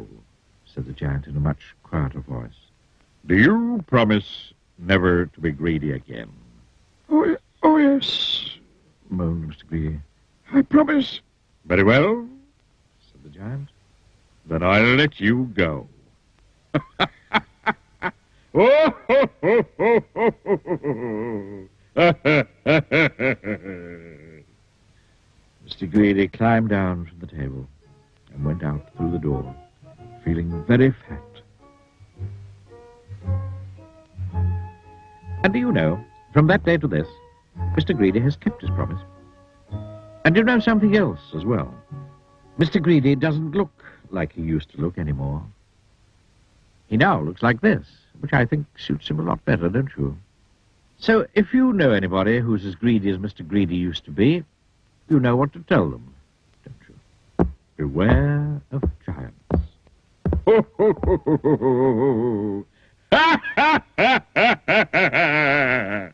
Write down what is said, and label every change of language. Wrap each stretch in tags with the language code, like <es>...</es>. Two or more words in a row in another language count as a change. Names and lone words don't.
<en>said the giant in a much quieter voice. "Do you promise never to be greedy again?" Oh, yes, moaned Mr. Greedy. I promise. "Very well, Said the giant. then I'll let you go." Oh, ho, ho, ho, ho, ho, ho. Mr. Greedy climbed down from the table and went out through the door, feeling very fat. And do you know, from that day to this, Mr. Greedy has kept his promise. And you know something else as well. Mr. Greedy doesn't look like he used to look anymore. He now looks like this, which I think suits him a lot better, don't you? So if you know anybody who's as greedy as Mr. Greedy used to be, you know what to tell them, don't you? Beware of giants. Ho, ho, ho, ho, ho, ho. Ha, ha, ha, ha, ha, ha.</en>